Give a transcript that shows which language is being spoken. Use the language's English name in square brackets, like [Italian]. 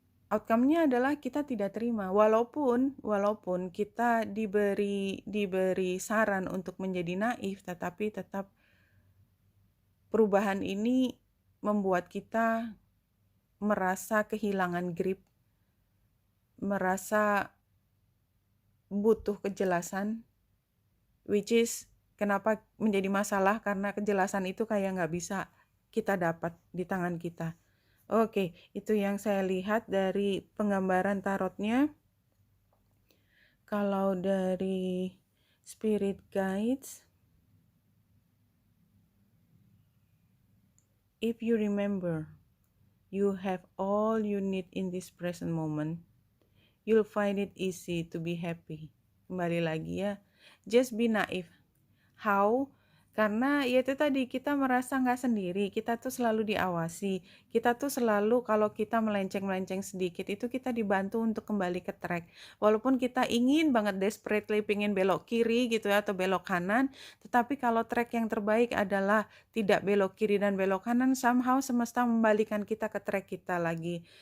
[Indonesian] Outcome-nya adalah kita tidak terima, walaupun kita diberi saran untuk menjadi naif, tetapi tetap perubahan ini membuat kita merasa kehilangan grip, merasa butuh kejelasan, [English] which is [Indonesian] kenapa menjadi masalah, karena kejelasan itu kayak nggak bisa kita dapat di tangan kita. Oke, itu yang saya lihat dari penggambaran tarotnya. Kalau dari [English] spirit guides, if you remember, you have all you need in this present moment, you'll find it easy to be happy. [Indonesian] Kembali lagi ya, [English] just be naive. How? [Indonesian] Karena ya itu tadi, kita merasa nggak sendiri, kita tuh selalu diawasi, kita tuh selalu kalau kita melenceng-melenceng sedikit itu kita dibantu untuk kembali ke track. Walaupun kita ingin banget desperately pengen belok kiri gitu ya, atau belok kanan, tetapi kalau track yang terbaik adalah tidak belok kiri dan belok kanan, somehow semesta membalikan kita ke track kita lagi.